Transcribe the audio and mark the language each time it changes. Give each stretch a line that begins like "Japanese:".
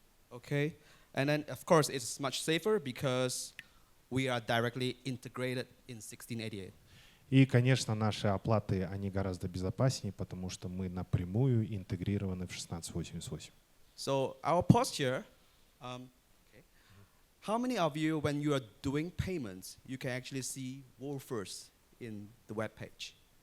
English: Okay, and then of course it's much safer because we are directly integrated in 1688.
Russian: И, конечно, наши оплаты, они гораздо безопаснее, потому что мы напрямую интегрированы в 1688.
English: So our posture, how many of you, when you are doing payments, you can actually see Wolfers in the web page?